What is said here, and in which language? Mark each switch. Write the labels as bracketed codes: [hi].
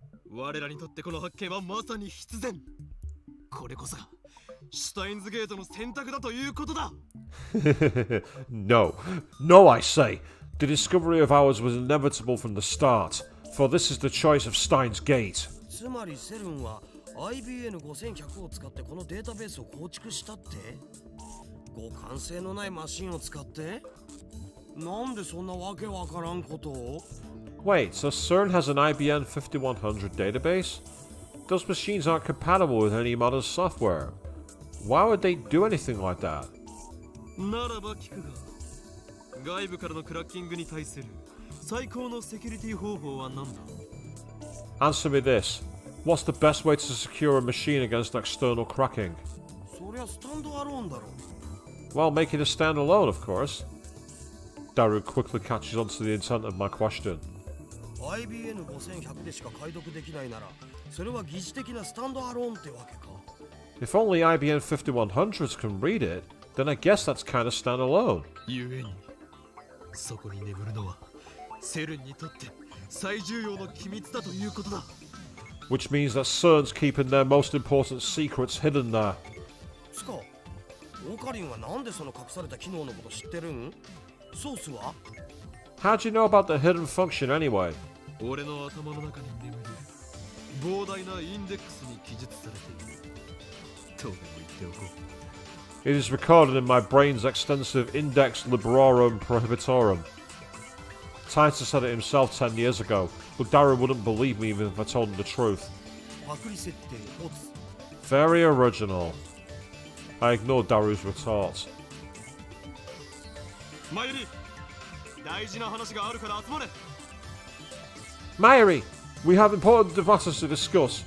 [ja] 我らにとってこの発見はまさに必然。これこそがシュタインズゲートの選択だということだ。 [en] No, no, I say. The discovery of ours was inevitable from the start, for this is the choice of Steins Gate. [ja] つまりセルンは IBN 5100を使ってこのデータベースを構築したって互換性のないマシンを使ってなんでそんなわけわからんことを [en] Wait, so CERN has an IBM 5100 database? Those machines aren't compatible with any modern software. Why would they do anything like that? [ja] ならば聞くが、外部からのクラッキングに対する最高のセキュリティ方法は何だ？ [en] Answer me this. What's the best way to secure a machine against external cracking? [ja] そりゃスタンドアローンだろ。 [en] Well, make it a standalone, of course. Daru quickly catches on to the intent of my question. [ja] IBN5100 でしか解読できないなら、それは疑似的なスタンドアローンってわけか。 [en] If only IBN 5100s can read it, then I guess that's kind of standalone. [ja] ゆえに、そこに眠るのはセルンにとって最重要の機密だということだ。 [en] Which means that CERN's keeping their most important secrets hidden there. [ja] つか、オカリンはなんでその隠された機能のこと知ってるん？ソースは？ [en] How do you know about the hidden function anyway? [ja] 俺の頭の中に眠る膨大なインデックスに記述されている。とでも言っておこう。 [en] It is recorded in my brain's extensive Index Librorum Prohibitorum. Titor said it himself 10 years ago, but Daru wouldn't believe me even if I told him the truth. [ja] パクリ設定ボツ。 [en] Very original. I ignored Daru's retort. [ja] マユリ、大事な話があるから集まれ。 [en] Mayuri, we have important matters to discuss.